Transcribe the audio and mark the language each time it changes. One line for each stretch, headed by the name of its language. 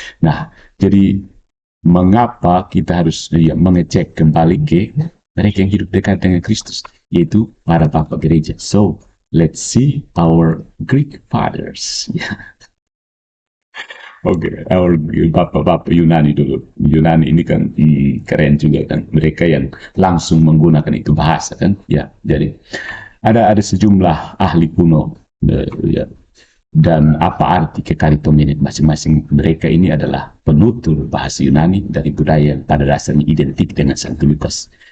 Indonesian: Nah, jadi mengapa kita harus mengecek kembali ke mereka yang hidup dekat dengan Kristus, yaitu para Bapak Gereja.
English: So let's see our Greek fathers.
Indonesian: Our Bapak Yunani dulu. Yunani ini kan keren juga kan. Mereka yang langsung menggunakan itu bahasa kan. Ya, jadi ada sejumlah ahli kuno, ya. Dan apa arti kekaritomene masing-masing mereka ini adalah penutur bahasa Yunani dari budaya yang pada dasarnya identik dengan Santo Lukas.